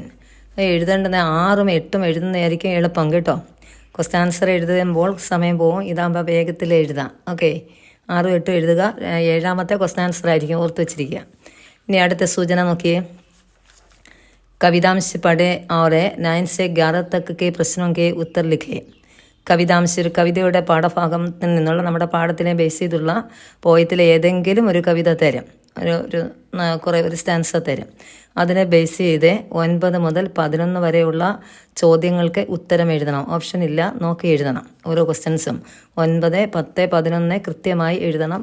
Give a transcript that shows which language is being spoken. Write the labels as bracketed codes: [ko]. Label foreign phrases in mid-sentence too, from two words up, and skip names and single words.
[ml] എഴുതേണ്ടത് 6ഉം 8ഉം എഴുതുന്നതായിരിക്കും എളുപ്പം കേട്ടോ. [en] question answer [ml] എഴുതുമ്പോൾ സമയം പോകും. ഇതാകുമ്പോൾ വേഗത്തിൽ എഴുതാം. ഓക്കെ, 6ഉം 8ഉം എഴുതുക. 7ാമത്തെ [en] question answer [ml] ആയിരിക്കും, ഓർത്ത് വെച്ചിരിക്കുക. ഇനി അടുത്ത സൂചന നോക്കിയേ. [hi] कवितांश पढ़े और 9 से 11 तक के प्रश्नों के उत्तर लिखे. [ml] കവിതാംശ ഒരു കവിതയുടെ പാഠഭാഗത്തിൽ നിന്നുള്ള നമ്മുടെ പാഠത്തിനെ ബേസ് ചെയ്തുള്ള പോയത്തിലെ ഏതെങ്കിലും ഒരു കവിത തരും. ഒരു സ്റ്റാൻസ തരും. അതിനെ ബേസ് ചെയ്ത് 9 മുതൽ 11 വരെയുള്ള ചോദ്യങ്ങൾക്ക് ഉത്തരം എഴുതണം. ഓപ്ഷൻ ഇല്ല, നോക്കി എഴുതണം. ഓരോ ക്വസ്റ്റ്യൻസും 9, 10, 11 കൃത്യമായി എഴുതണം.